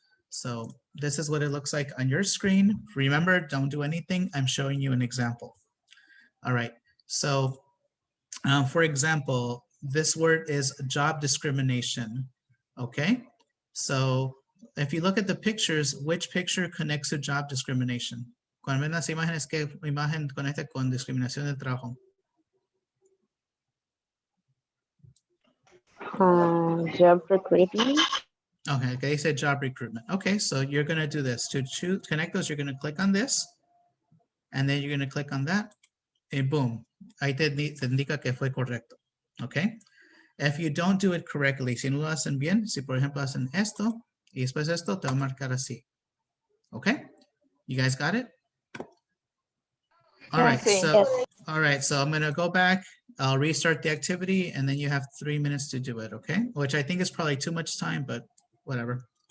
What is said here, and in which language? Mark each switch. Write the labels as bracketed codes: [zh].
[en] So this is what it looks like on your screen. Remember, don't do anything. I'm showing you an example. All right. So for example, this word is job discrimination. Okay. So if you look at the pictures, which picture connects to job discrimination? [es] Cuando ven las imágenes, ¿qué imagen conecta con discriminación de trabajo? [en] Job recruitment. Okay, they said job recruitment. Okay, so you're going to do this. To connect those, you're going to click on this, and then you're going to click on that, and boom, [es] ahí te indica que fue correcto. [en] Okay? If you don't do it correctly, [es] si no lo hacen bien, si por ejemplo hacen esto, y después esto, te va a marcar así. [en] Okay? You guys got it? All right, all right, so I'm going to go back. I'll restart the activity, and then you have 3 minutes to do it, okay? Which I think is probably too much time, but whatever.